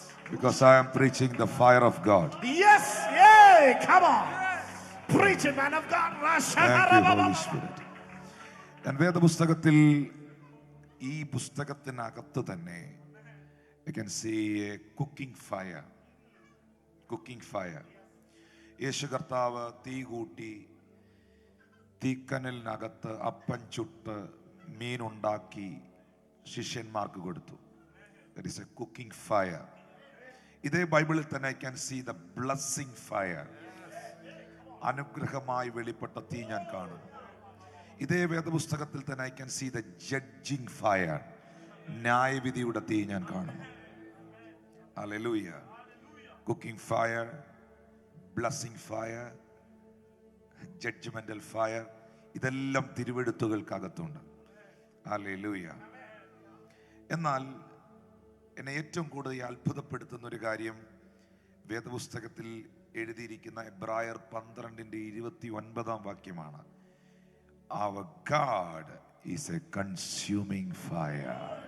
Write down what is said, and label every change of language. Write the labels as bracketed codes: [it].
[en] Because I am preaching the fire of God. Yes, yeah, come on. Preach it, man of God. Thank you, Holy Spirit. [ml] ഞാൻ വേദപുസ്തകത്തിൽ ഈ പുസ്തകത്തിനകത്ത് തന്നെ [en] I can see a cooking fire. Cooking fire. [ml] യേശു കർത്താവ് തീ കൂട്ടി തീക്കനലിനകത്ത് അപ്പം ചുട്ട് മീനുണ്ടാക്കി ശിഷ്യന്മാർക്ക് കൊടുത്തു. [en] That is a cooking fire. [ml] ഇതേ ബൈബിളിൽ തന്നെ [en] I can see the blessing fire. [ml] അനുഗ്രഹമായി വെളിപ്പെട്ട തീ ഞാൻ കാണുന്നു. ഇതേ വേദപുസ്തകത്തിൽ തന്നെ [en] I can see the judging fire. [ml] ന്യായവിധിയുടെ തീ ഞാൻ കാണുന്നു. [en] Hallelujah. Cooking fire, blessing fire, judgmental fire, [ml] ഇതെല്ലാം തിരുവെഴുത്തുകൾക്കകത്തുണ്ട്. [en] Hallelujah. [ml] എന്നാൽ എന്നെ ഏറ്റവും കൂടുതൽ അത്ഭുതപ്പെടുത്തുന്ന ഒരു കാര്യം വേദപുസ്തകത്തിൽ എഴുതിയിരിക്കുന്ന എബ്രായർ 12:29 വാക്യമാണ്. [en] Our God is a consuming fire.